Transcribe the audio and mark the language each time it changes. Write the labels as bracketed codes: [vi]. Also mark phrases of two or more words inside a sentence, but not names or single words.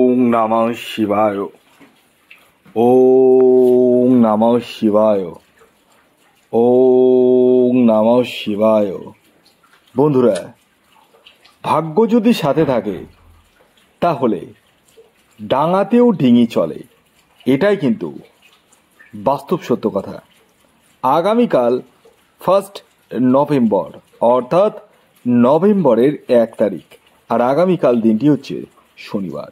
[sa] নমঃ শিবায়। ওম নমঃ শিবায়। ওম নমঃ শিবায়। [bn] বন্ধুরা, ভাগ্য যদি সাথে থাকে তাহলে ডাঙাতেও ডিঙি চলে, এটাই কিন্তু বাস্তব সত্য কথা। আগামীকাল 1 নভেম্বর, অর্থাৎ নভেম্বরের 1 তারিখ, আর আগামীকাল দিনটি হচ্ছে শনিবার।